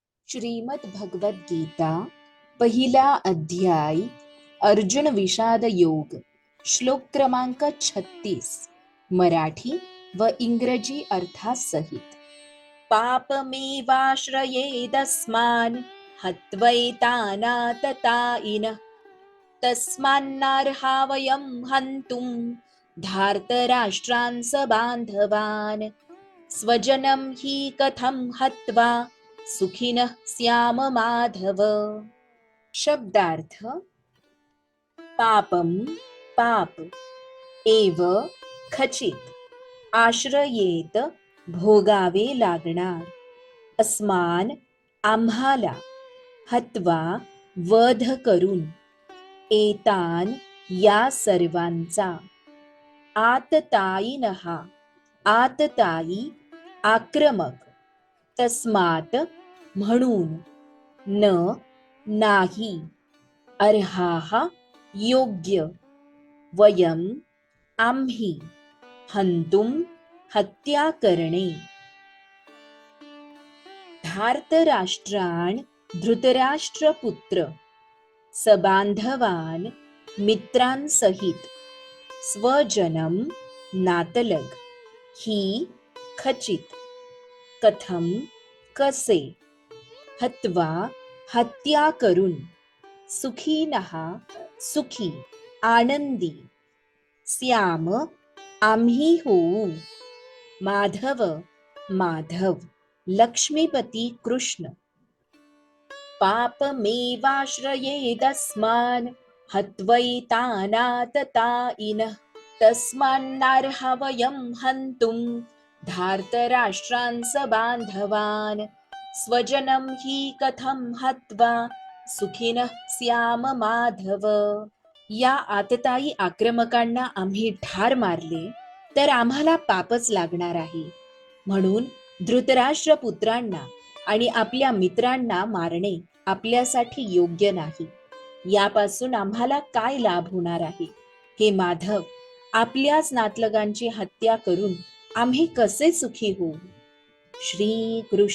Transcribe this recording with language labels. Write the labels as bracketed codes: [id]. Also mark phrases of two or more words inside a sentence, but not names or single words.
[mr] श्रीमद भगवत गीता पहिला अध्याय अर्जुन विषाद योग श्लोक क्रमांक 36 मराठी व इंग्रजी अर्थासहित. [sa] पापमेवाश्रयेदस्मान् हत्वैतानाततायिनः तस्मान्नार्हा वयं हन्तुं धार्तराष्ट्रान् बान्धवान् स्वजनं हि कथं हत्वा सुखिनः स्याम माधव. [mr] शब्दार्थ. पापम पाप एव खचित आश्रयेत भोगावे लागणार अस्मान आम्हाला हत्वा वध करून एतान या सर्वांचा आततायिनहा आततायी आक्रमक तस्मात म्हणून न नाही अर्हाः योग्य वयम आम्ही हंतुम हत्या करणे धार्तराष्ट्रान् धृतराष्ट्रपुत्र सबांधवान मित्रांसहित स्वजनम नातलग ही खचित कथम कसे हत्वा हत्या करून सुखीनः सुखी आनंदी स्याम आम्ही होऊ माधव माधव लक्ष्मीपती कृष्ण. [sa] पापमेवाश्रयेदस्मान् हत्वैतानाततायिनः तस्मान्नार्हा वयं हन्तुं धार्तराष्ट्रान् बान्धवान् स्वजनं हि कथं हत्वा सुखिनः स्याम माधव. [mr] या आततायी आक्रमकांना आम्ही ठार मारले तर आम्हाला पापच लागणार आहे. म्हणून धृतराष्ट्र पुत्रांना आणि आपल्या मित्रांना मारणे आपल्यासाठी योग्य नाही. यापासून आम्हाला काय लाभ होणार आहे? हे माधव, आपल्याच नातलगांची हत्या करून आम्ही कसे सुखी होऊ?